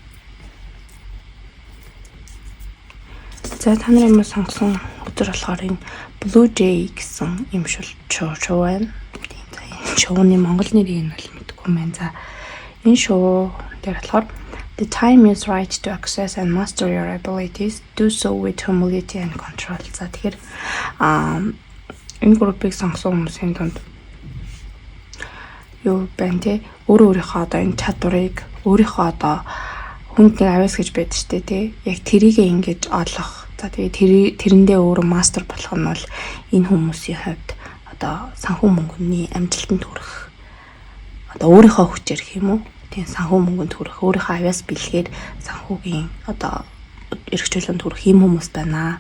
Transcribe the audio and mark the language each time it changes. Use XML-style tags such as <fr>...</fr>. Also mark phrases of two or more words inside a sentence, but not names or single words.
<mn>За та нарын юм сонгосон өдөр болохоор энэ Blue Jay гэсэн юм шоу байна. Энэ шоуны монгол нэрийг нь бол мэдэхгүй байна. За энэ шоу дээр болохоор</mn> <en>The time is right to access and master your abilities. Do so with humility and control.</en> <mn>За тэгэхээр энэ группыг сонгосон хүмүүсийн донд юу байна те өөрийнхөө одоо энэ чадварыг өөрийнхөө одоо хүнд нэг авьяас гэж байдаг штэ те яг тэрийг ингэж олох. За тэгээ тэрэндээ өөрөө мастер болох нь бол энэ хүмүүсийн хувьд одоо санхүү мөнгөний амжилтанд хүрэх одоо өөрийнхөө хүчээр гэх юм уу тийм санхүү мөнгөнд хүрэх өөрийнхөө авьяас бэлгээр санхүүгийн одоо эрхчлөөнд хүрэх юм хүмүүс байна.</mn>